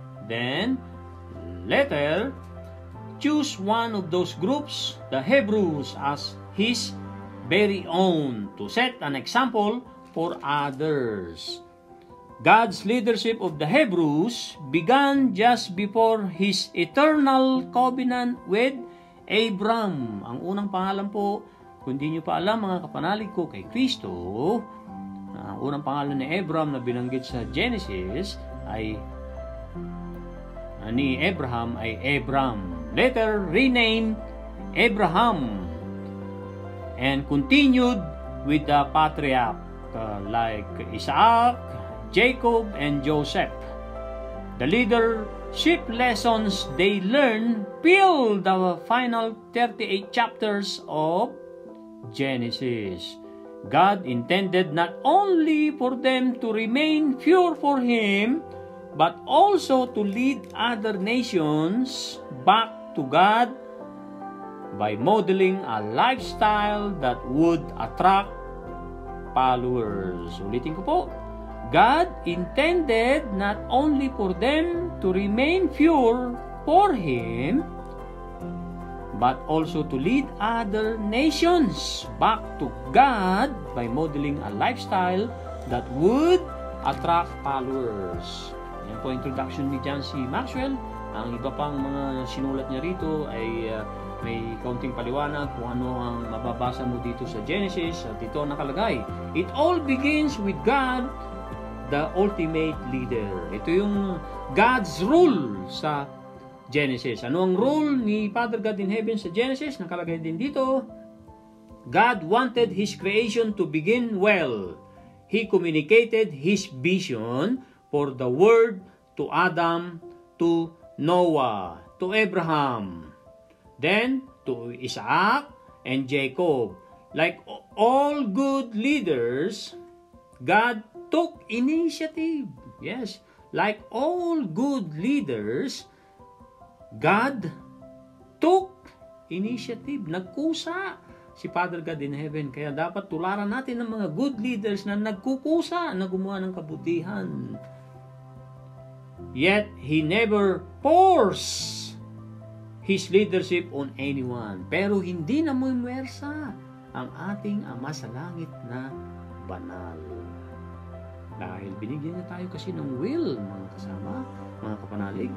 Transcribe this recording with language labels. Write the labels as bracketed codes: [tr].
[en] Then, later, choose one of those groups, the Hebrews, as his very own, to set an example for others. God's leadership of the Hebrews began just before His eternal covenant with Abram. [tl] Ang unang pangalan po, kung di nyo pa alam mga kapanalig ko kay Kristo, ang unang pangalan ni Abram na binanggit sa Genesis ay ni Abraham ay Abram. [en] Later renamed Abraham and continued with the patriarch like Isaac, Jacob, and Joseph. The leadership lessons they learned fill the final 38 chapters of Genesis. God intended not only for them to remain pure for Him, but also to lead other nations back to God by modeling a lifestyle that would attract followers. [tl] Ulitin ko po. [en] God intended not only for them to remain pure for Him, but also to lead other nations back to God by modeling a lifestyle that would attract followers. [tl] Yan po introduction ni John C. Maxwell. Ang iba pang mga sinulat niya rito ay may kaunting paliwanag kung ano ang mababasa mo dito sa Genesis. At ito nakalagay, [en] it all begins with God, the ultimate leader. [tl] Ito yung [en] God's rule [tl] sa Genesis. Ano ang rule ni Father God in Heaven sa Genesis? Nakalagay din dito, [en] God wanted His creation to begin well. He communicated His vision for the world to Adam, to Noah, to Abraham, then to Isaac and Jacob. Like all good leaders, God took initiative. Yes, like all good leaders, God took initiative. [tl] Nagkusa si Father God in Heaven. Kaya dapat tularan natin ng mga good leaders na nagkukusa na gumawa ng kabutihan. [en] Yet, He never forced His leadership on anyone. [tl] Pero hindi na mumuwersa ang ating Ama sa Langit na banal. Dahil binigyan niya tayo kasi ng will, mga kasama, mga kapanalig.